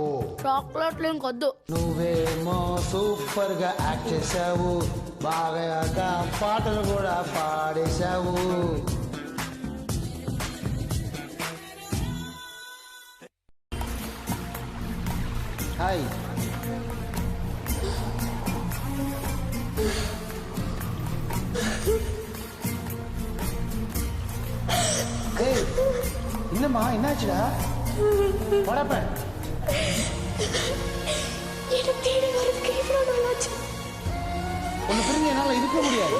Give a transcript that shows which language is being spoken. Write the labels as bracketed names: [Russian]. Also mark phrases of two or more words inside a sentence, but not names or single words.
[Telugu] చాక్లెట్లు ఇంకొద్దు. నువ్వేమో సూపర్ గా యాక్ట్ చేసావు, బాగా పాటలు కూడా పాడేశావు. హాయ్, [Tamil] ஏய் என்னம்மா, என்னாச்சுடா? படப்ப உன்னை பிரிஞ்சு என்னால இருக்க முடியாது.